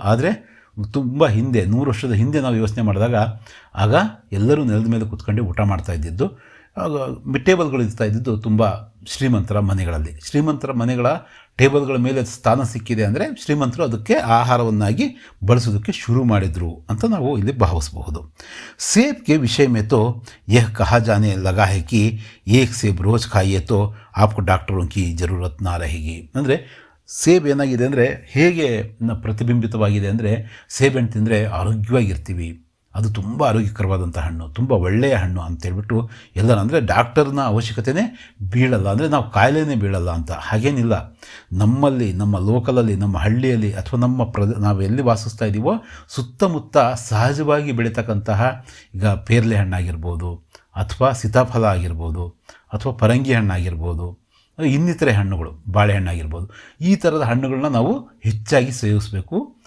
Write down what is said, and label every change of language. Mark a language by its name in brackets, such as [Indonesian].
[Kannada] ಆದರೆ ತುಂಬ ಹಿಂದೆ, 100 ವರ್ಷದ ಹಿಂದೆ ನಾವು ಯೋಚನೆ ಮಾಡಿದಾಗ ಆಗ ಎಲ್ಲರೂ ನೆಲದ ಮೇಲೆ ಕೂತ್ಕೊಂಡು ಊಟ ಮಾಡ್ತಾ ಇದ್ದಿದ್ದು. ಟೇಬಲ್ಗಳು ಇರ್ತಾ ಇದ್ದಿದ್ದು ತುಂಬ ಶ್ರೀಮಂತರ ಮನೆಗಳಲ್ಲಿ. ಶ್ರೀಮಂತರ ಮನೆಗಳ ಟೇಬಲ್ಗಳ ಮೇಲೆ ಸ್ಥಾನ ಸಿಕ್ಕಿದೆ ಅಂದರೆ ಶ್ರೀಮಂತರು ಅದಕ್ಕೆ ಆಹಾರವನ್ನಾಗಿ ಬಳಸೋದಕ್ಕೆ ಶುರು ಮಾಡಿದರು ಅಂತ ನಾವು ಇಲ್ಲಿ ಭಾವಿಸಬಹುದು. ಸೇಬ್ಗೆ ವಿಷಯ [Hindi] में तो यह कहा जाने लगा है कि एक सेब रोज़ खाइए तो आपको डॉक्टरों की ज़रूरत ना रहेगी. [Kannada] ಅಂದರೆ ಸೇಬು ಏನಾಗಿದೆ ಅಂದರೆ ಹೇಗೆ ಪ್ರತಿಬಿಂಬಿತವಾಗಿದೆ ಅಂದರೆ ಸೇಬೆಹಣ್ಣು ತಿಂದರೆ ಆರೋಗ್ಯವಾಗಿರ್ತೀವಿ, ಅದು ತುಂಬ ಆರೋಗ್ಯಕರವಾದಂಥ ಹಣ್ಣು, ತುಂಬ ಒಳ್ಳೆಯ ಹಣ್ಣು ಅಂತೇಳ್ಬಿಟ್ಟು ಎಲ್ಲ ಅಂದರೆ ಡಾಕ್ಟರ್ನ ಅವಶ್ಯಕತೆಯೇ ಬೀಳಲ್ಲ, ಅಂದರೆ ನಾವು ಕಾಯಿಲೆನೇ ಬೀಳಲ್ಲ ಅಂತ. ಹಾಗೇನಿಲ್ಲ, ನಮ್ಮಲ್ಲಿ ನಮ್ಮ ಲೋಕಲಲ್ಲಿ ನಮ್ಮ ಹಳ್ಳಿಯಲ್ಲಿ ಅಥವಾ ನಾವು ಎಲ್ಲಿ ವಾಸಿಸ್ತಾ ಇದ್ದೀವೋ ಸುತ್ತಮುತ್ತ ಸಹಜವಾಗಿ ಬೆಳೀತಕ್ಕಂತಹ ಈಗ ಪೇರ್ಲೆ ಹಣ್ಣಾಗಿರ್ಬೋದು ಅಥವಾ ಸೀತಾಫಲ ಆಗಿರ್ಬೋದು ಅಥವಾ ಪರಂಗಿ ಹಣ್ಣಾಗಿರ್ಬೋದು, ಇನ್ನಿತರೆ ಹಣ್ಣುಗಳು, ಬಾಳೆಹಣ್ಣಾಗಿರ್ಬೋದು, ಈ ಥರದ ಹಣ್ಣುಗಳನ್ನ ನಾವು ಹೆಚ್ಚಾಗಿ ಸೇವಿಸಬೇಕು.